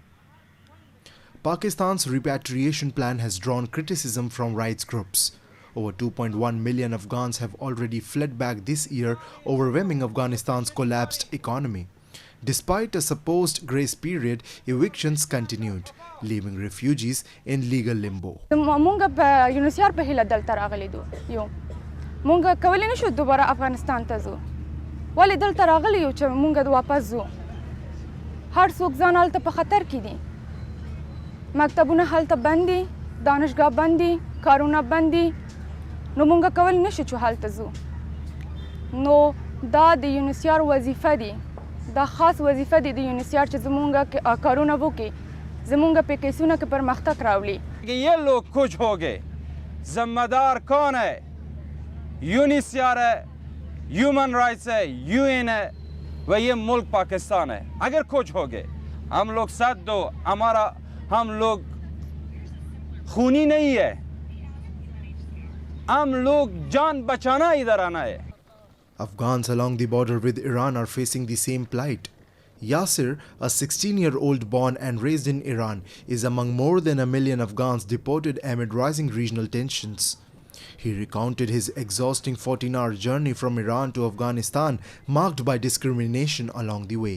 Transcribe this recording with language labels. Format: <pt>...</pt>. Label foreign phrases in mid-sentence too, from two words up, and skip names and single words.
<en>Pakistan's repatriation plan has drawn criticism from rights groups. Over 2.1 million Afghans have already fled back this year, overwhelming Afghanistan's collapsed economy. Despite a supposed grace period, evictions continued, leaving refugees in legal limbo.</en> <ps>مونږ په یونیسیار په هیله دلته راغلي یو مونږ کولی نشو دوباره افغانستان ته ځو ولې دلته راغلي یو چې مونږ واپس ځو هر څوک ځان هلته په خطر کې دي مکتبونه هلته بند دي دانشګاه بند دي کارونه بند دي نو مونږ کولی نشو چې هلته ځو نو دا د یونیسیار وظیفه دي دا خاص وظیفه دي د یونیسیار چې زمونږ کارونه وکړي زمونږ په کیسونه کې پرمختګ راوړي</ps> <ur>کہ یہ لوگ کچھ ہو گئے ذمہ دار کون ہے یونیسیار ہے</ur> <en>human rights</en> <ur>ہے یو این ہے و یہ ملک پاکستان ہے اگر کچھ ہو گئے ہم لوگ ساتھ دو ہمارا ہم لوگ خونی نہیں ہے ہم لوگ جان بچانا ادھر آنا ہے</ur> <en>Afghans along the border with Iran are facing the same plight. Yasir, a 16-year-old born and raised in Iran, is among more than 1 million Afghans deported amid rising regional tensions. He recounted his exhausting 14-hour journey from Iran to Afghanistan, marked by discrimination along the way.</en>